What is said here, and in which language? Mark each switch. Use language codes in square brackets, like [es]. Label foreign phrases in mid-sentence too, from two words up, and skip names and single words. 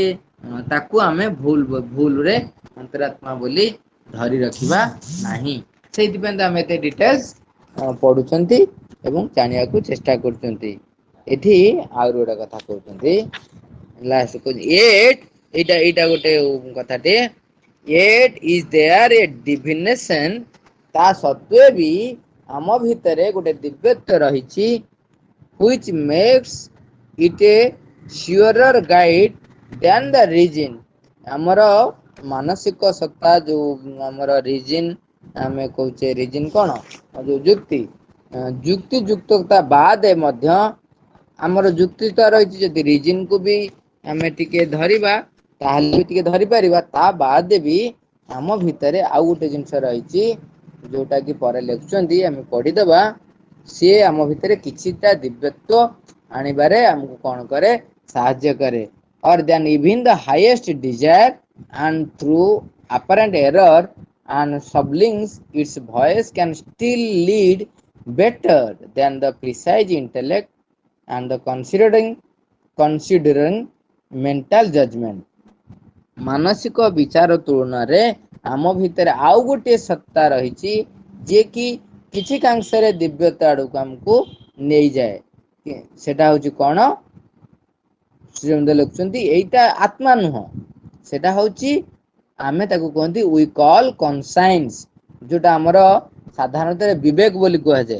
[or] ତାକୁ ଆମେ ଭୁଲରେ ଅନ୍ତରାତ୍ମା ବୋଲି ଧରି ରଖିବା ନାହିଁ। ସେଇଥିପାଇଁ ତ ଆମେ ଏତେ ଡିଟେଲ୍ସ ପଢୁଛନ୍ତି ଏବଂ ଜାଣିବାକୁ ଚେଷ୍ଟା କରୁଛନ୍ତି। ଏଠି ଆହୁରି ଗୋଟେ କଥା କହୁଛନ୍ତି, ଲାଷ୍ଟ କହୁଛି ଏଇଟା ଗୋଟେ କଥାଟେ, [en] yet is there a divination, [or] ତା ସତ୍ତ୍ୱେ ବି ଆମ ଭିତରେ ଗୋଟେ ଦିବ୍ୟତ୍ୱ ରହିଛି, [en] which makes it a surer guide than the reason. [or] ଆମର ମାନସିକ ସତ୍ତା, ଯୋଉ ଆମର ରିଜିନ, ଆମେ କହୁଛେ ରିଜିନ କଣ, ଯୋଉ ଯୁକ୍ତି ଯୁକ୍ତତା ବାଦ ମଧ୍ୟ ଆମର ଯୁକ୍ତି ତ ରହିଛି, ଯଦି ରିଜିନ କୁ ବି ଆମେ ଟିକେ ଧରିବା ତାହେଲେ ବି ଟିକେ ଧରି ପାରିବା, ତା ବାଦ ବି ଆମ ଭିତରେ ଆଉ ଗୋଟେ ଜିନିଷ ରହିଛି, ଯୋଉଟା କି ପରେ ଲେଖୁଛନ୍ତି, ଆମେ ପଢିଦବା। ସିଏ ଆମ ଭିତରେ କିଛିଟା ଦିବ୍ୟତ୍ୱ ଆଣିବାରେ ଆମକୁ କଣ କରେ, ସାହାଯ୍ୟ କରେ। [en] or than even the highest desire, and through apparent error and sublinks its voice can still lead better than the precise intellect and the considering mental judgment। [or] ମାନସିକ ବିଚାର ତୁଳନାରେ ଆମ ଭିତରେ ଆଉ ଗୋଟିଏ ସତ୍ତା ରହିଛି ଯିଏ କି କିଛି କାଂଶରେ ଦିବ୍ୟତା ଆଡକୁ ଆମକୁ ନେଇଯାଏ। ସେଟା ହଉଛି କଣ? ଶ୍ରୀଅରବିନ୍ଦ ଲେଖୁଛନ୍ତି ଏଇଟା ଆତ୍ମା ନୁହଁ, ସେଟା ହଉଛି ଆମେ ତାକୁ କୁହନ୍ତି [en] we call conscience, [or] ଯୋଉଟା ଆମର ସାଧାରଣତଃ ବିବେକ ବୋଲି କୁହାଯାଏ।